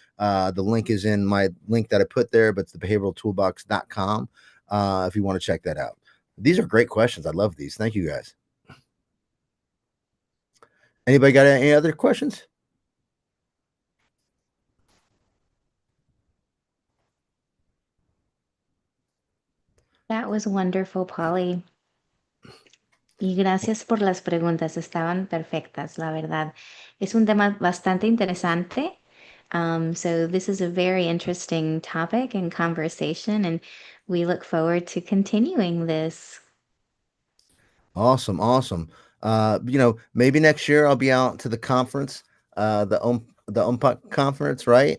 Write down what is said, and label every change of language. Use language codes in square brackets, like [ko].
[en] The link is in my link that I put there, but it's the behavioraltoolbox.com if you want to check that out. These are great questions. I love these. Thank you, guys. Anybody got any other questions? That was wonderful, Polly. [es] Y gracias por las preguntas, estaban perfectas, la verdad. Es un tema bastante interesante. [en] So this is a very interesting topic and conversation, and we look forward to continuing this. Awesome. Maybe next year I'll be out to the conference, the OMPAC conference, right?